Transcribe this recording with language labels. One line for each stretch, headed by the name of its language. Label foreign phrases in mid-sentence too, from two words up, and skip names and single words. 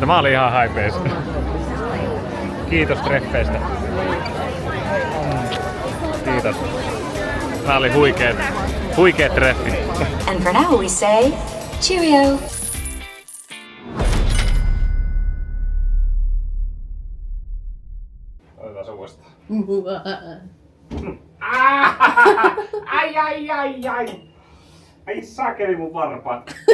Finnish: Mä olin ihan haipeissa. Kiitos treffeistä. Kiitos. Tää oli huikeet treffit.
English: And for now we say, cheerio.
Finnish: Otetaan uudestaan. Ai. Ai sakeli mun varpaat.